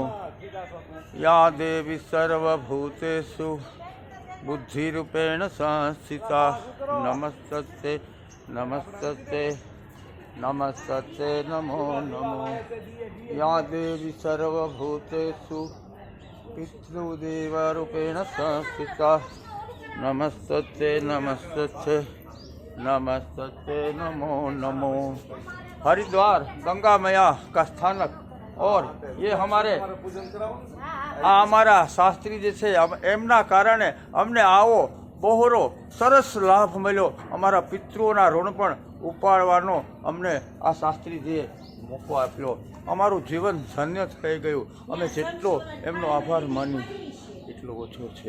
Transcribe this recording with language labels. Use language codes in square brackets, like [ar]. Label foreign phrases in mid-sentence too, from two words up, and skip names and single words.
[sa] या देवी सर्वभूतेषु बुद्धिरूपेण संस्थिता नमस्तस्यै नमस्तस्यै नमस्तस्यै नमो नमो। या देवी सर्वभूतेषु पितृदेवरूपेण संस्थिता नमस्तस्यै नमस्तस्यै नमस्तस्यै नमो नमो। [hi] हरिद्वार गंगा मैया का स्थानक और ये हमारा शास्त्री जे [gu] છે એમના કારણે અમને આવો બહોરો સરસ લાભ મળ્યો। અમારા પિતૃઓના ઋણ પણ ઉપાડવાનો અમને આ શાસ્ત્રીજીએ મોકો આપ્યો। અમારું જીવન ધન્ય થઈ ગયું। અમે જેટલો એમનો આભાર માની એટલો ઓછો છે।